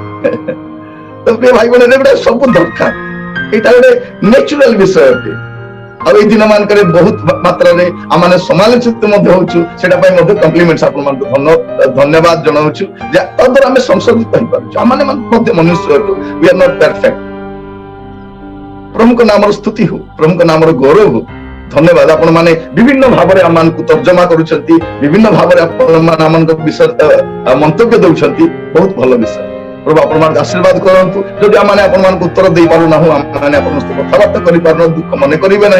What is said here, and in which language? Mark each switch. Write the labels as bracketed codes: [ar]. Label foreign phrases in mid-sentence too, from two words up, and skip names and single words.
[or] ତ ପ୍ରିୟ ଭାଇ ଭଉଣୀ ଏଗୁଡା ସବୁ ଦରକାର ଏଇଟା ଗୋଟେ ନ୍ୟାଚୁରାଲ ବିଷୟ ଅଟେ ଆଉ ଏଇ ଦିନ ମାନଙ୍କରେ ବହୁତ ମାତ୍ରାରେ ଆମେ ସମାଲୋଚିତ ମଧ୍ୟ ହଉଛୁ, ସେଟା ପାଇଁ ମଧ୍ୟ କମ୍ପ୍ଲିମେଣ୍ଟସ ଆପଣମାନଙ୍କୁ ଧନ୍ୟବାଦ ଜଣାଉଛୁ ଯେ ତଦ୍ୱାରା ଆମେ ସଂଶୋଧିତ ହେଇପାରୁଛୁ। ଆମେ ମଧ୍ୟ ମନୁଷ୍ୟ ଅଟୁ, [en] we are not perfect। [or] ପ୍ରଭୁଙ୍କ ନାମର ସ୍ତୁତି ହଉ, ପ୍ରଭୁଙ୍କ ନାମର ଗୌରବ ହଉ। ଧନ୍ୟବାଦ, ଆପଣ ମାନେ ବିଭିନ୍ନ ଭାବରେ ଆମମାନଙ୍କୁ ତର୍ଜମା କରୁଛନ୍ତି, ବିଭିନ୍ନ ଭାବରେ ଆପଣ ଆମମାନଙ୍କ ବିଷୟରେ ମନ୍ତବ୍ୟ ଦଉଛନ୍ତି, ବହୁତ ଭଲ ବିଷୟ। ପ୍ରଭୁ ଆପଣମାନଙ୍କୁ ଆଶୀର୍ବାଦ କରନ୍ତୁ। ଯଦି ଆମେ ଆପଣମାନଙ୍କୁ ଉତ୍ତର ଦେଇପାରୁନାହୁଁ, ଆମେ ଆପଣଙ୍କ ସହିତ କଥାବାର୍ତ୍ତା କରିପାରୁନୁ, ଦୁଃଖ ମନେ କରିବେ ନାହିଁ।